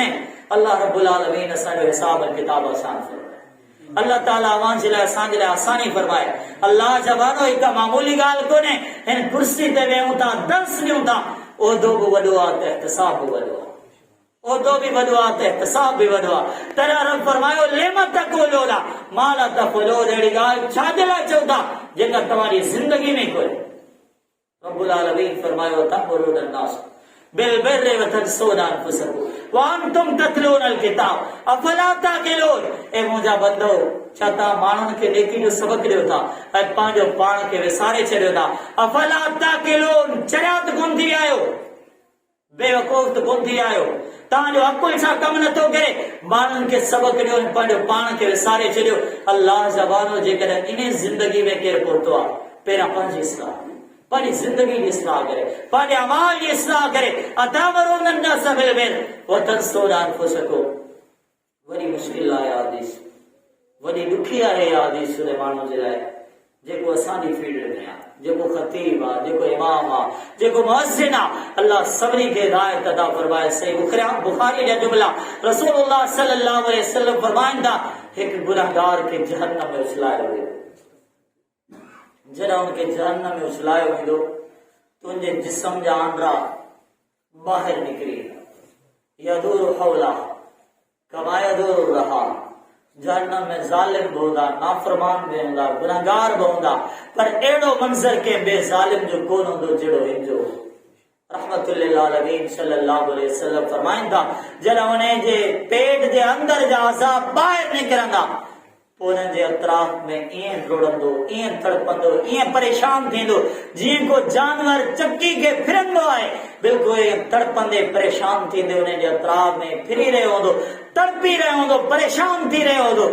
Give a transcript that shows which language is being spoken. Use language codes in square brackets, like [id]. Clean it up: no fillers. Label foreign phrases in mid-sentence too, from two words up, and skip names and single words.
[sd] अल्लाह [ar] رب العالمين [sd] असांजो हिसाब किताब आसान फरमाए। अल्लाह ताला अवां जे लाइ असांजे लाइ आसानी फरमाए। अल्लाह जवानो हिकु मामूली ॻाल्हि कोन्हे। हिन कुर्सी ते वेहूं था, दर्स ॾियूं था, उहिदो बि वॾो आहे त एहतिसाब बि वॾो आहे, उहिदो बि वॾो आहे त एहतिसाब बि वॾो आहे। तॾहिं रब फरमायो [ar] لم تقولون ما لا تفعلون. [sd] अहिड़ी ॻाल्हि छाजे लाइ चओ था जेका तव्हांजी ज़िंदगी में कोन्हे? [ar] رب العالمين फरमायो تأمرون الناس بالبر وتنسون أنفسكم وأنتم تتلون الكتاب أفلا تعقلون. [sd] ए मुंहिंजा बंदो, छा तव्हां माण्हुनि खे नेकी जो सबक ॾियो था ऐं पंहिंजो पाण खे विसारे छॾियो था? [ar] أفلا تعقلون, [sd] चरियात कोन थी आहियो, बेवकूफ़ त कोन थी आहियो? तव्हांजो अकुल छा कमु नथो करे? माण्हुनि खे सबक ॾियो ऐं पंहिंजो पाण खे विसारे छॾियो। अल्लाह जवानो जेकॾहिं इन ज़िंदगी में केरु पहुतो आहे, पहिरियां पंहिंजी इस्लाह, पंहिंजी ज़िंदगी जी इस्लाह करे, पंहिंजे अमाल जी इस्लाह करे। [ar] أتأمرون الناس بالبر وتنسون أنفسكم. [sd] वॾी मुश्किल आहे हदीस, वॾी ॾुखी आहे हदीस सुलेमान जे लाइ, जेको असांजी फील्ड में आहे, जेको खतीब आहे, जेको इमाम आहे, जेको मुअज़्ज़िन आहे। अल्लाह सभिनी खे हिदायत अता फरमाए। सही बुखारी जा जुमला रसूलुल्लाह [ar] صلى الله عليه وسلم [sd] फरमाइनि था, हिकु गुनाहगार खे जहन्नम में उछलायो वेंदो। जॾहिं हुनखे जहन्नम में उछलायो वेंदो, तुंहिंजे जिस्म जा आंडा ॿाहिरि निकिरी [ar] يدور حولها كما يدور رحى. [sd] जहन्नम में ज़ालिम भी हूंदा, नाफरमान भी हूंदा, गुनाहगार भी हूंदा, पर अहिड़ो मंज़र कंहिं ॿिए ज़ालिम जो कोन हूंदो जहिड़ो हिनजो। [ar] رحمة للعالمين صلى الله عليه وسلم [sd] फरमाइनि था, जॾहिं उन जे पेट जे अंदर जा अज़ाब ॿाहिरि निकिरंदा, पोइ उन्हनि जे अतराफ़ में ईअं डुड़ंदो, ईअं तड़पंदो, ईअं परेशान थींदो जीअं को जानवर चक्की खे फिरंदो आहे। बिल्कुलु ईअं तड़पंदे परेशान थींदे उन जे अतराफ़ में फिरी रहियो हूंदो, तड़पी रहियो हूंदो, परेशान थी रहियो हूंदो।